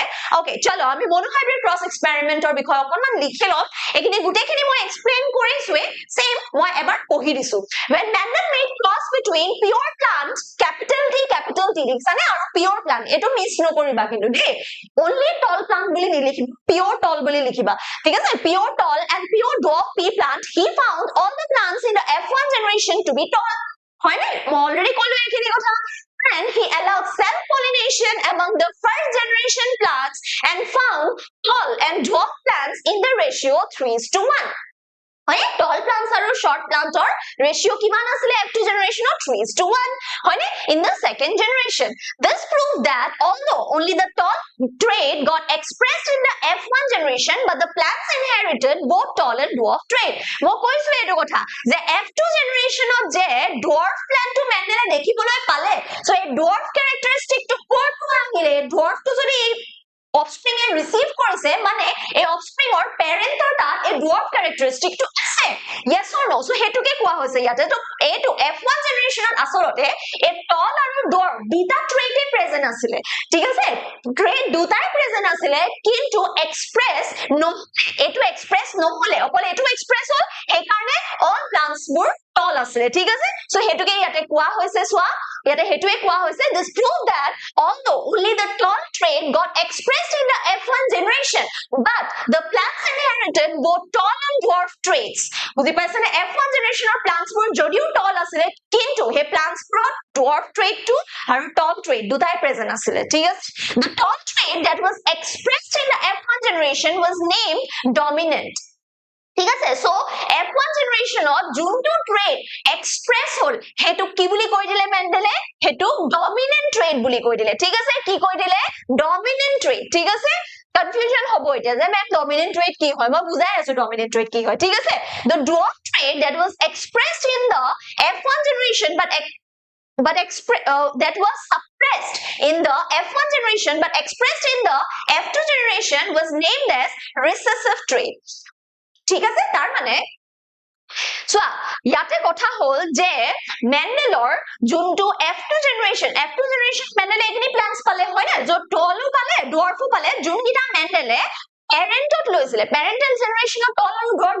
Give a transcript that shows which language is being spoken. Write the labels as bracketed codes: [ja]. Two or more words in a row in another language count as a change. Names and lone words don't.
[as] Okay, চলো আমি [en] monohybrid cross experiment [as] or বিষয় অকমান লিখি লম. এখিনি গুটেখিনি মই explain কৰিছোৱে same মই এবাৰ পঢ়ি দিছো. [en] When Mendel made cross between pure plant capital T [as] লিখছানে আৰু [en] pure plant [as] এটো মিস নকৰিবা কিন্তু দেই. [en] Only tall plant [as] বুলি নিলিখিবা [en] pure tall [as] বুলি লিখিবা. ঠিক আছে [en] pure tall and pure dwarf pea plant he found all the plants in the F1 generation to be tall. [as] হয় না already কলো এখিনি কথা. [en] And he allowed self-pollination among the first generation plants and found tall and dwarf plants in the ratio 3:1. হয় tall plants আৰু short plants or ratio [as] কিমান আছিল [en] F2 generation of 3:1 হয় in the second generation. This proved that although only the tall trait got expressed in the F1 generation but the plants inherited both tall and dwarf trait. [as] মই কৈছো এটো কথা যে [en] F2 generation [as] of যে [en] dwarf plant [as] to Mendel দেখিবলৈ পালে so এই [en] dwarf characteristic [as] to কৰ পৰা আহিলে dwarf to যদি offspring এ receive কৰিছে মানে এই offspring or parent or তাত এই [en] dwarf characteristic [as] to আছে [en] yes or no [as] so হেতুকে কোৱা হৈছে ইয়াতে তো এটো [en] F1 generation [as] আসলতে এই tall আৰু dwarf দুটা trait এ present আছিলে ঠিক আছে trait দুটাই present আছিলে কিন্তু express no এটো express নহলে অকল এটো express হল সেই কাৰণে [en] all plants [as] বোৰ tall আছিলে ঠিক আছে so হেতুকে ইয়াতে কোৱা হৈছে সোৱা ইয়াতে হেতুৱে কোৱা হৈছে [en] this prove that although only the tall trait got expressed in the F1 generation but the plants inherited both tall and dwarf traits [as] বুজি পাইছে না [en] F1 generation of plants [as] বোৰ যদিও tall আছিলে কিন্তু হে plants বোৰ [en] dwarf trait [as] to আৰু [en] tall trait [as] দুটাই present আছিলে ঠিক আছে [en] the tall trait that was expressed in the F1 generation was named dominant [as] ঠিক আছে সো [en] F1 generation [as] of যোনটো trait express হল হেতু কি বুলি কৈ দিলে মেন্ডেলে হেতু [en] dominant trait [as] বুলি কৈ দিলে ঠিক আছে কি কৈ দিলে [en] dominant trait [as] ঠিক আছে confusion হব এটা যে ম্যাম [en] dominant trait [as] কি হয় মই বুজাই আছো [en] dominant trait [as] কি হয় ঠিক আছে [en] the dwarf trait that was expressed in the F1 generation that was suppressed in the F1 generation but expressed in the F2 generation was named as recessive trait [as] ঠিক আছে তার মানে সো ইয়াতে কথা হল যে মেন্ডেলৰ যোনটো [en] F2 generation [as] মেন্ডেলে এখিনি প্লান্টস পালে হয় না যত টলও পালে ডোয়ার্ফও পালে যোনকিটা মেন্ডেলে প্যারেন্টত লৈছিলে [en] parental generationত [as] টল আৰু ডোয়ার্ফ